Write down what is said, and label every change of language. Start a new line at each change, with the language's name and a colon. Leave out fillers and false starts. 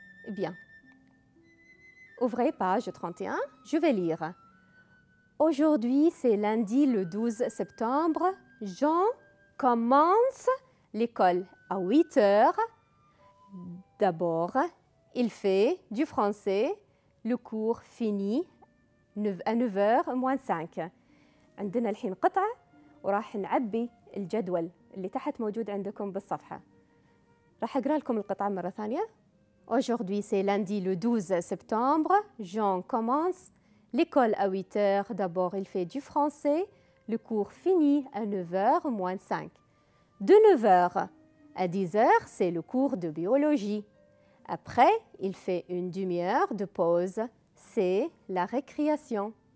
French: Bien. Ouvrez page 31, je vais lire. Aujourd'hui, c'est lundi le 12 septembre. Jean commence l'école à 8 heures. D'abord, il fait du français. Le cours finit à 9h moins 5.
Arabic: عندنا الحين قطعة وراح نعبي الجدول اللي تحت موجود عندكم بالصفحة. راح أقرأ لكم القطعة مرة ثانية.
French: Aujourd'hui, c'est lundi le 12 septembre. Jean commence l'école à 8 heures. D'abord, il fait du français. Le cours finit à 9h moins 5. De 9h à 10h, c'est le cours de biologie. Après, il fait une demi-heure de pause. C'est la récréation.